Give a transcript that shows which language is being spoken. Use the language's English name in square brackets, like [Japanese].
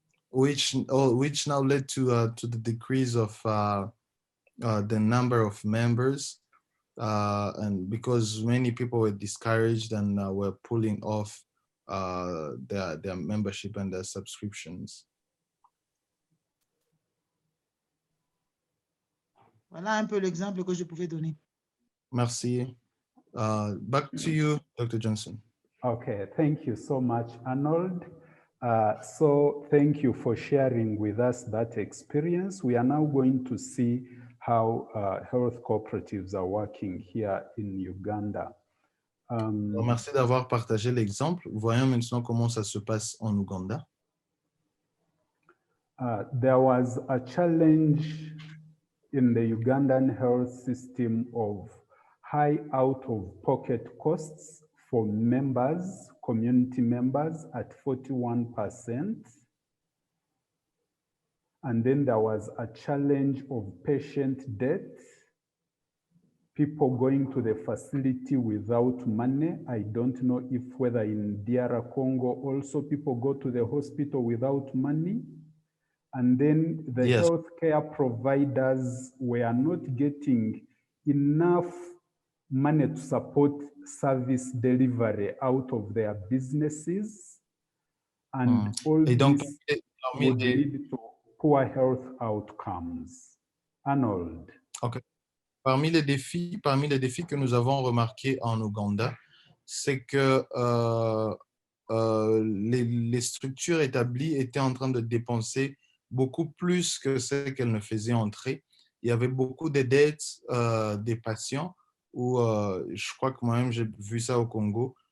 [English] Which now led to the decrease of the number of members, and because many people were discouraged and were pulling off their membership and their subscriptions. [French] Voilà un peu l'exemple que je pouvais donner. [English] Merci. Back to you, Dr. Johnson. Okay, thank you so much, Arnold. So thank you for sharing with us that experience. We are now going to see how health cooperatives are working here in Uganda. [French] Merci d'avoir partagé l'exemple. Voyons maintenant comment ça se passe en Ouganda. [English] There was a challenge in the Ugandan health system of high out-of-pocket costs for members, community members at 41%. And then there was a challenge of patient death, people going to the facility without money. I don't know if whether in DR Congo also people go to the hospital without money. And then the Yes. healthcare providers were not getting enough money to support service delivery out of their businesses. And all [French] Et donc, [English] this would lead to poor health outcomes. Arnold. Okay. [French] Parmi les défis que nous avons remarqués en Ouganda, c'est que les structures établies étaient en train de dépenser beaucoup plus que ce qu'elles ne faisaient entrer. Il y avait beaucoup de dettes des patients où je crois que moi-même j'ai vu ça au Congo.